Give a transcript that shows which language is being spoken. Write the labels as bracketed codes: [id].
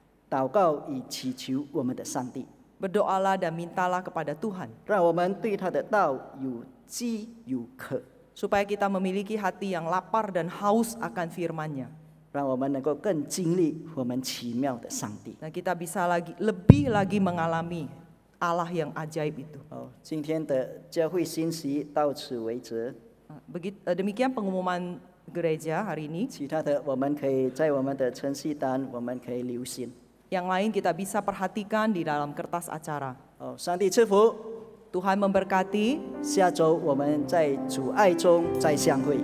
[zh] 祷告以祈求我们的上帝， [id] Berdoalah dan mintalah kepada Tuhan, [zh] 让我们对他的道有饥有渴， [id] supaya kita memiliki hati yang lapar dan haus akan firman-Nya. [zh] 让我们能够更经历我们奇妙的上帝。 [id] Dan kita bisa lebih lagi mengalami Allah yang ajaib itu. [zh] 今天的教会信息到此为止， [id] Demikian pengumuman gereja hari ini. [zh] 其他的我们可以在我们的程序单我们可以留心。 [id] Yang lain kita bisa perhatikan di dalam kertas acara. [zh] 上帝赐福， [id] Tuhan memberkati. [zh] 下周我们在主爱中再相会。